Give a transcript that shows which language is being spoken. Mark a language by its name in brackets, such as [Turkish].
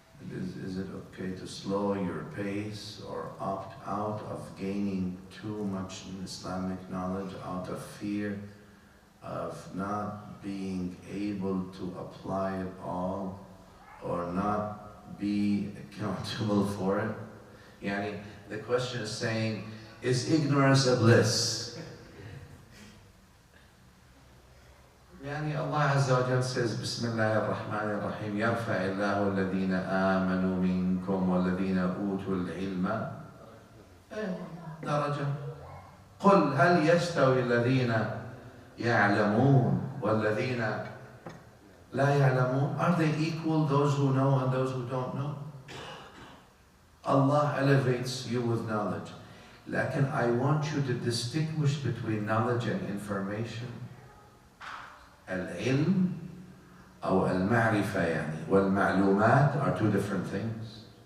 [English] Is it okay to slow your pace or opt out of gaining too much Islamic knowledge out of fear of not being able to apply it all or not be accountable for it? Yani, the question is saying, is ignorance a bliss? [Arabic] يعني الله عز وجل says بسم الله الرحمن الرحيم يرفع الله الذين آمنوا منكم والذين أوتوا العلم درجة قل هل يستوي الذين يعلمون والذين لا يعلمون? [English] Are they equal, those who know and those who don't know? Allah elevates you with knowledge. لكن I want you to distinguish between knowledge and information. Al-ilm [Arabic] أو المعرفة يعني والمعلومات [English] are two different things.